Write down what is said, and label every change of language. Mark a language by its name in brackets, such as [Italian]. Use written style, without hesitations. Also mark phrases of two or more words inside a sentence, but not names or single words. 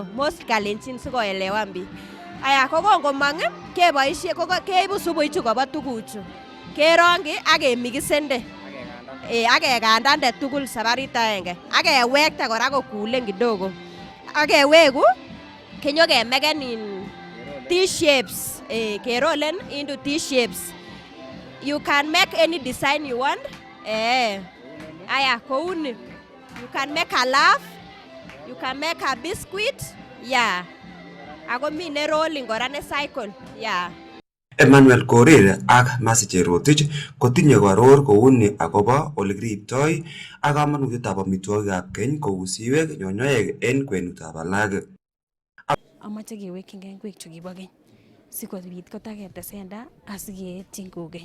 [Kalenjin] Most kalenjin sikoelewan biik. Aya ko kongomong keboisien keibu supu ichu kobo tuguchu kerongyi ak kemikisende ak kekandande tugul sabarit aenge ak kewekte kora kokulen kidogo ak kewegu kenyokemeken T-shapes, kerolen [English] into T-shapes. You can make any design you want. [Kalenjin] Aya kouni. [English] You can make a love, you can make a biscuit, yeah. [Kalenjin] Ako mi ne rolling kora ne cycle, yeah. Emmanuel Korir ak Masiche Rotich kotinye koror kouni akobo olekiriptoi ak kamanutietab amitwogikab keny kou siwek, nyonyoek en kwenutab alak. Amache kewekyingei ngwek chu kibo keny sikobit kotaketesenda asikeetyin kokeny.